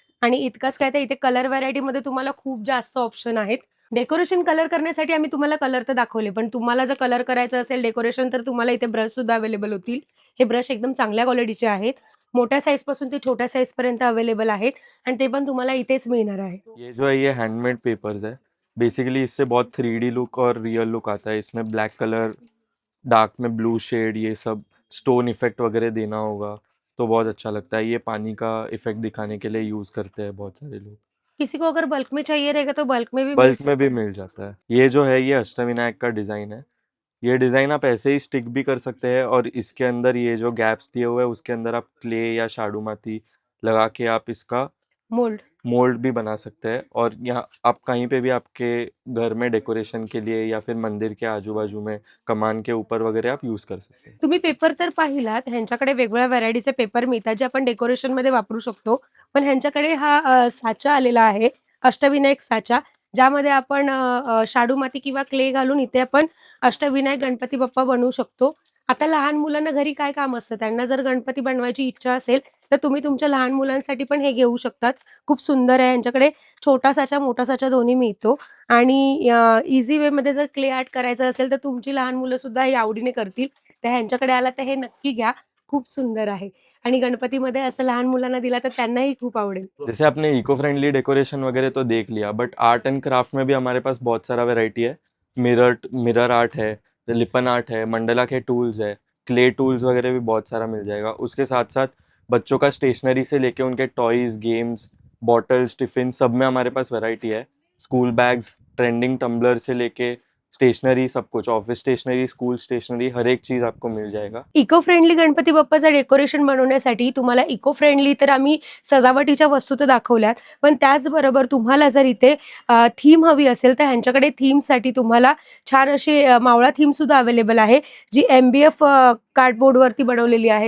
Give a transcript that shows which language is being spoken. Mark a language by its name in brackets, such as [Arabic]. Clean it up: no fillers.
[Marathi] आणि इतकंच काय, तर इथे कलर व्हरायटीमध्ये तुम्हाला खूप जास्त ऑप्शन आहेत. डेकोरेशन कलर करण्यासाठी आम्ही तुम्हाला कलर तर दाखवले, पण तुम्हाला जर कलर करायचं असेल डेकोरेशन तर तुम्हाला इथे ब्रश सुद्धा अवेलेबल होतील. हे ब्रश एकदम चांगल्या क्वालिटीचे आहेत. मोठ्या साईज पासून ते छोट्या साईज पर्यंत अवेलेबल आहेत आणि ते पण तुम्हाला इथेच मिळणार आहे. [Hindi] ये जो है ये हैंडमेड पेपर्स है। बेसिकली इससे बहुत 3D लुक और रियल लुक आता है। इसमें ब्लैक कलर, डार्क में ब्लू शेड, ये सब स्टोन इफेक्ट वगैरह देना होगा तो बहुत अच्छा लगता है। ये पानी का इफेक्ट दिखाने के लिए यूज़ करते हैं बहुत सारे लोग। किसी को अगर बल्क में चाहिए रहेगा तो बल्क में भी मिल बल्क में सकता भी है। मिल जाता है। ये जो है ये अष्टविनायक का डिज़ाइन है। ये डिज़ाइन आप ऐसे ही स्टिक भी कर सकते हैं और इसके अंदर ये जो गैप्स दिए हुए हैं उसके अंदर आप क्ले या शाडू माती लगा के आप इसका मोल्ड। मोल्ड भी बना सकते हैं। और यहाँ आप कहीं पे भी आपके घर में डेकोरेशन के लिए या फिर मंदिर के आजू-बाजू में कमान के ऊपर वगैरह आप यूज़ कर सकते हैं। [Marathi] तुम्ही पेपर तर पाहिलात, ह्यांच्याकडे वेगवेगळ्या व्हरायटीचे पेपर मिळतात जे आपण डेकोरेशन मध्ये वापरू शकतो. पण ह्यांच्याकडे हा साचा आलेला आहे, अष्टविनायक साचा, ज्यामध्ये आपण शाडू माती किंवा क्ले घालून इथे आपण अष्टविनायक गणपती बाप्पा बनवू शकतो. आता लहान मुलांना घरी काय काम असतं, त्यांना जर गणपती बनवायची इच्छा असेल तर तुम्ही तुमच्या लहान मुलांसाठी पण हे घेऊ शकतात. खूप सुंदर आहे. यांच्याकडे छोटा साचा, मोठा साचा दोन्ही मिळतो. आणि इझी वे मध्ये जर क्ले आर्ट करायचं असेल तर तुमची लहान मुलं सुद्धा हे आवडीने करतील. तर ह्यांच्याकडे आला तर हे नक्की घ्या, खूप सुंदर आहे. आणि गणपतीमध्ये असं लहान मुलांना दिला तर त्यांनाही खूप आवडेल. [Hindi] जैसे आपने इको फ्रेंडली डेकोरेशन वगैरह तो देख लिया, बट आर्ट एंड क्राफ्ट में भी हमारे पास बहुत सारा वैरायटी है। मिरर आर्ट है, लिपन आर्ट है, मंडला के टूल्स है, क्ले टूल्स वगैरह भी बहुत सारा मिल जाएगा। उसके साथ साथ बच्चों का स्टेशनरी से लेके उनके टॉयज, गेम्स, बॉटल्स, टिफिन सब में हमारे पास वैरायटी है। स्कूल बैग्स, ट्रेंडिंग टम्बलर से लेके स्टेशनरी, सब कुछ ऑफिस स्टेशनरी, स्कूल स्टेशनरी, हर एक चीज़ आपको मिल जाएगा। [Marathi] इको फ्रेंडली गणपती बाप्पाचं डेकोरेशन बनवण्यासाठी तुम्हाला इको फ्रेंडली तर आम्ही सजावटीच्या वस्तू तर दाखवल्यात, पण त्याचबरोबर तुम्हाला जर इथे थीम हवी असेल तर ह्यांच्याकडे थीमसाठी तुम्हाला छान अशी मावळा थीम सुद्धा अवेलेबल आहे, जी MDF कार्डबोर्डवरती बनवलेली आहे.